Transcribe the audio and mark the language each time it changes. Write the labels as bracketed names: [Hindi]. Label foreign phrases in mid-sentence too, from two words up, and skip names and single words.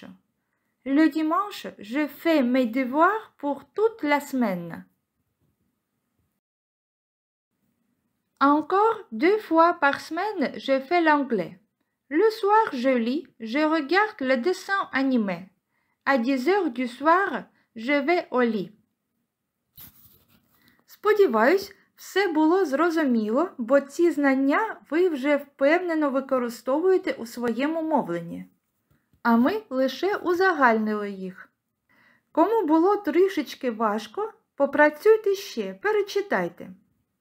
[French] Le dimanche, je fais mes devoirs pour toute la semaine. Encore 2 fois par semaine, je fais l'anglais. Le soir, je lis, je regarde le dessin animé. À 10 heures du soir, je vais au lit. [Ukrainian] Сподіваюсь, все було зрозуміло, бо ці знання ви вже впевнено використовуєте у своєму мовленні. А ми лише узагальнили їх. Кому було трішечки важко, попрацюйте ще, перечитайте.